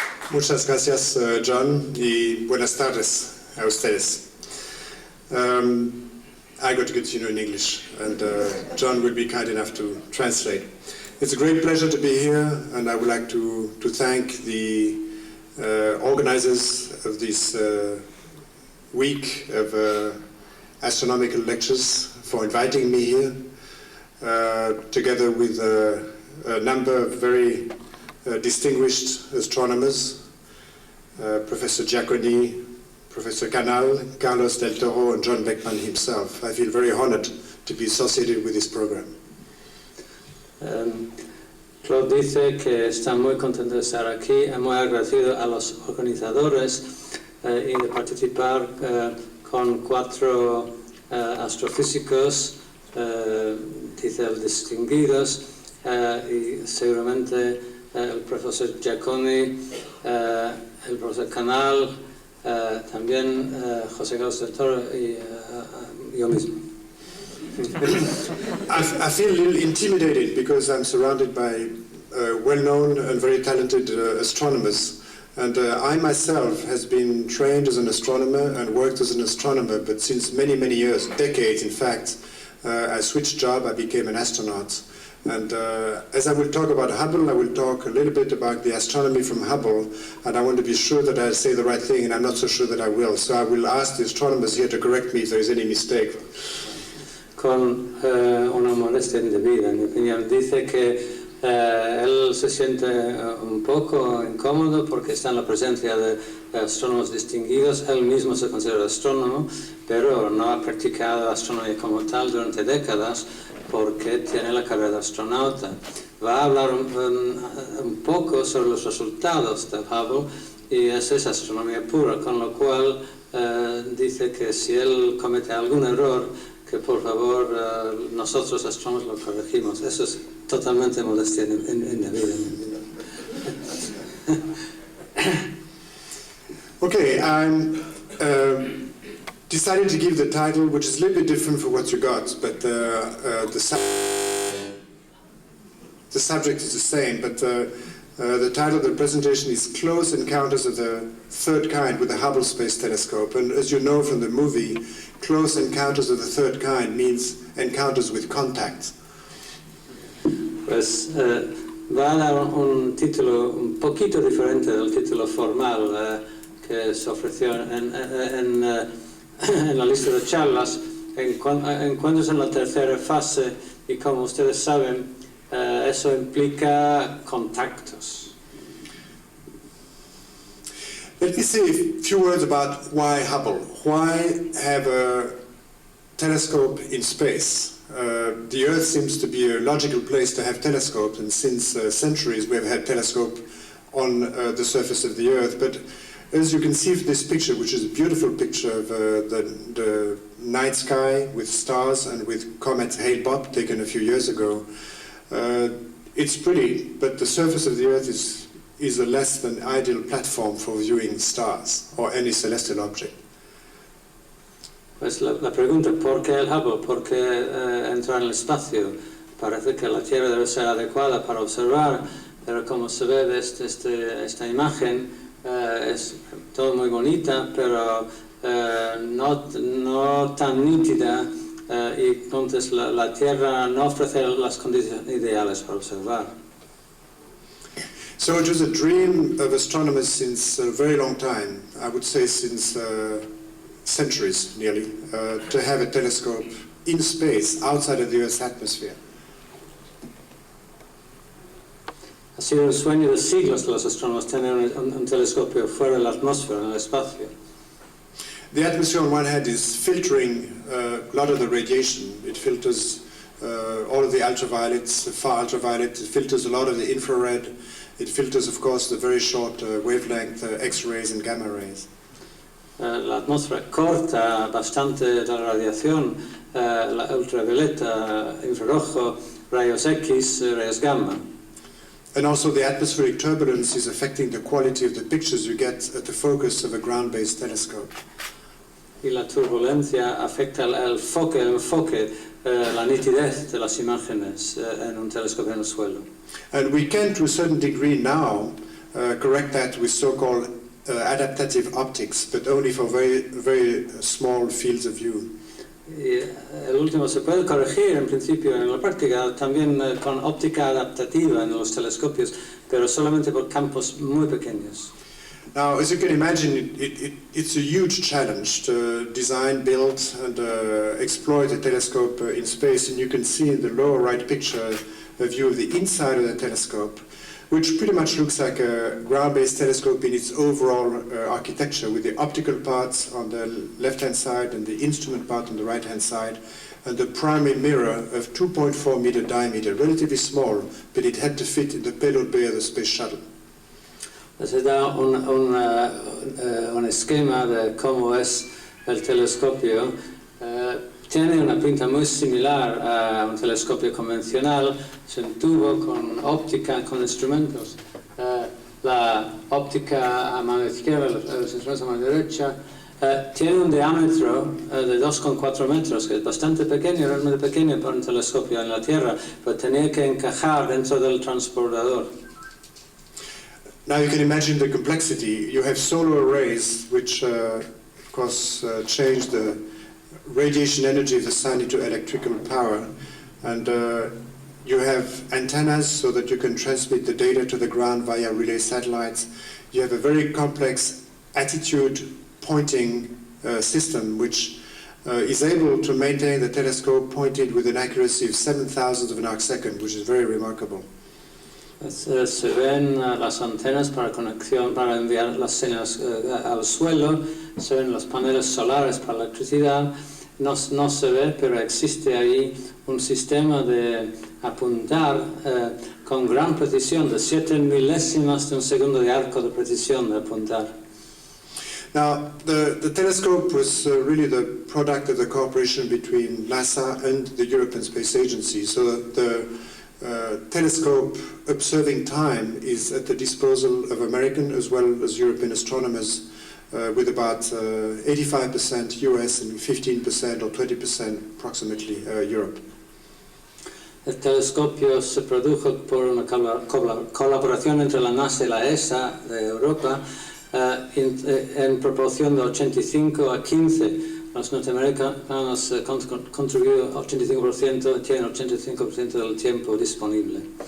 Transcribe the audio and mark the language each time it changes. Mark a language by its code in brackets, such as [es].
[es] Muchas gracias, John, y buenas tardes a ustedes. [en] I got to continue in English, and John will be kind enough to translate. It's a great pleasure to be here, and I would like to thank the organizers of this week of astronomical lectures for inviting me here, together with a number of very distinguished astronomers, Professor Giaconi, Professor Canal, Carlos del Toro, and John Beckman himself. I feel very honored to be associated with this program. [es] Claude dice que está muy contento de estar aquí, muy agradecido a los organizadores y de participar con 4 astrofísicos, dice el distinguidos, y seguramente el profesor Giaconi, el profesor Canal, también José Carlos del Toro y yo mismo. [en] I feel a little intimidated because I'm surrounded by well-known and very talented astronomers. And I myself has been trained as an astronomer and worked as an astronomer, but since many, many years, decades in fact, I switched job, I became an astronaut. And as I will talk about Hubble, I will talk a little bit about the astronomy from Hubble, and I want to be sure that I say the right thing, and I'm not so sure that I will. So I will ask the astronomers here to correct me if there is any mistake. [es] Con una modestia indebida, en mi opinión, dice que él se siente un poco incómodo porque está en la presencia de astrónomos distinguidos. Él mismo se considera astrónomo, pero no ha practicado astronomía como tal durante décadas, porque tiene la carrera de astronauta. Va a hablar un poco sobre los resultados del Hubble, y esa es astronomía pura, con lo cual dice que si él comete algún error, que por favor nosotros astrónomos lo corregimos. Eso es totalmente modestia en la vida. [en] Okay, I'm decided to give the title, which is a little bit different from what you got, but the subject is the same, but the title of the presentation is Close Encounters of the Third Kind with the Hubble Space Telescope. And as you know from the movie, Close Encounters of the Third Kind means encounters with contact. [es] Pues va a dar un título un poquito diferente del título formal, que se ofreció en la lista de charlas, encuentros en la tercera fase, y como ustedes saben, eso implica contactos. [en] Let me say a few words about why Hubble. Why have a telescope in space? The Earth seems to be a logical place to have telescopes, and since centuries we have had telescope on the surface of the Earth. But as you can see from this picture, which is a beautiful picture of the night sky with stars and with comet Hale-Bopp taken a few years ago, it's pretty, but the surface of the Earth is a less than ideal platform for viewing stars or any celestial object. [es] Pues la pregunta, ¿por qué el Hubble? ¿Por qué entrar en el espacio? Parece que la Tierra debe ser adecuada para observar, pero como se ve de esta imagen, es todo muy bonita, pero no tan nítida, y entonces la Tierra no ofrece las condiciones ideales para observar. [en] So it was a dream of astronomers since a very long time, I would say since centuries nearly, to have a telescope in space, outside of the Earth's atmosphere. [es] Ha sido el sueño de siglos de los astrónomos tener un telescopio fuera de la atmósfera, en el espacio. [en] The atmosphere on one hand is filtering a lot of the radiation. It filters all of the ultraviolets, far ultraviolet, it filters a lot of the infrared, it filters of course the very short wavelength X-rays and gamma rays. [es] La atmósfera corta bastante la radiación, la ultravioleta, infrarrojo, rayos X, rayos gamma. [en] And also the atmospheric turbulence is affecting the quality of the pictures you get at the focus of a ground-based telescope. [es] Y la turbulencia afecta el enfoque, la nitidez de las imágenes en un telescopio en el suelo. [en] And we can, to a certain degree now, correct that with so-called adaptative optics, but only for very, very small fields of view. [es] Y el último se puede corregir en principio en la práctica también con óptica adaptativa en los telescopios, pero solamente por campos muy pequeños. [en] Now, as you can imagine, it's a huge challenge to design, build, and exploit a telescope in space. And you can see in the lower right picture a view of the inside of the telescope, which pretty much looks like a ground-based telescope in its overall architecture, with the optical parts on the left-hand side and the instrument part on the right-hand side, and the primary mirror of 2.4 meter diameter, relatively small, but it had to fit in the payload bay of the space shuttle. [es] Se da un esquema de cómo es el telescopio. Tiene una pinta muy similar a un telescopio convencional, es un tubo con óptica, con instrumentos. La óptica a mano izquierda, los instrumentos a mano derecha. Tiene un diámetro de 2,4 metros, que es bastante pequeño, realmente pequeño para un telescopio en la Tierra, pero tenía que encajar dentro del transbordador. [en] Now you can imagine the complexity. You have solar arrays, which of course change the radiation energy of the sun into electrical power, and you have antennas so that you can transmit the data to the ground via relay satellites. You have a very complex attitude pointing system which is able to maintain the telescope pointed with an accuracy of 7,000 of an arcsecond, which is very remarkable. [es] Se ven las antenas para conexión, para enviar las señales al suelo, se ven los paneles solares para la electricidad. No se ve, pero existe ahí un sistema de apuntar con gran precisión, de 7 milésimas de un segundo de arco de precisión de apuntar. [en] Now, the telescope was really the product of the cooperation between NASA and the European Space Agency, so that the telescope observing time is at the disposal of American as well as European astronomers, with about 85% US and 15% or 20% approximately Europe. [es] El telescopio se produjo por una colaboración entre la NASA y la ESA de Europa en proporción de 85 a 15. Los norteamericanos contribuyen 85%, tienen 85% del tiempo disponible.